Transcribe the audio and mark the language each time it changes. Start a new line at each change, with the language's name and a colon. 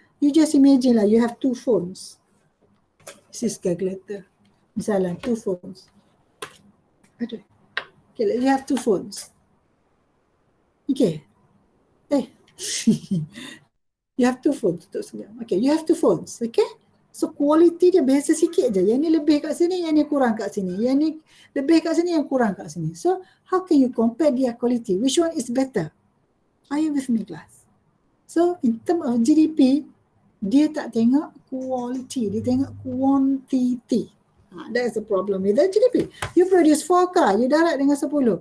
English: You just imagine lah, you have two phones. This is calculator. Misalnya, two phones. Aduh. Okay, you have two phones. Okay. You have two phones. Okay, you have two phones.
Malay: Okay. So quality dia biasa sikit je. Yang ni lebih kat sini, yang ni kurang kat sini. Yang ni lebih kat sini, yang kurang kat sini.
English: So how can you compare their quality? Which one is better? Are you with me, class? So in terms of GDP,
Malay: dia tak tengok
English: quality, dia tengok quantity. That's the problem with the GDP. You produce 4 car, you
Malay: darat dengan
English: 10.